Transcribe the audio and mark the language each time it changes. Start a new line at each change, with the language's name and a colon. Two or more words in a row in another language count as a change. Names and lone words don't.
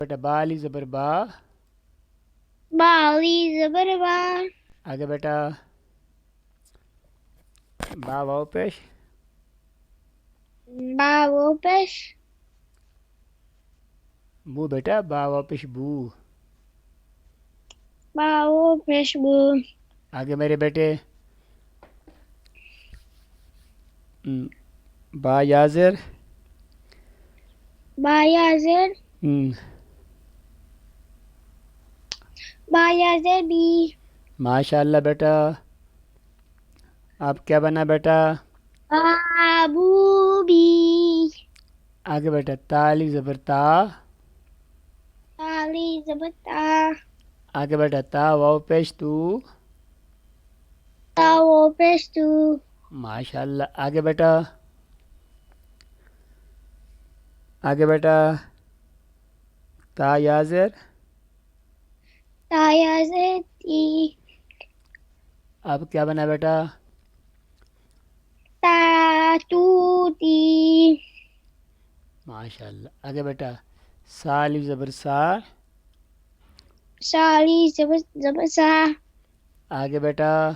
Urdu: بیٹا بالی زبر با. بالی زبر با. آگے بیٹا با واو پیش. با وہ پیش. بو بیٹا با واو پیش بو. با وہ پیش بو. آگے میرے بیٹے با یازر. با یا زر. با یا زر بی.
Arabic: ماشاء اللہ
Urdu: بیٹا. اب کیا بنا بیٹا؟ بابو بی. آگے بیٹا تالی زبر تا. تالی زبر تا. آگے بیٹا تا واو پیش تو. تا وہ پیش تو.
Arabic: ماشاء اللہ.
Urdu: آگے بیٹا آگے بیٹا تا یازر. تا یا زر تی. اب کیا بنا بیٹا؟ تا تو تی. ماشاء اللہ. آگے بیٹا سالی زبر سا. سالی زبر سا. آگے بیٹا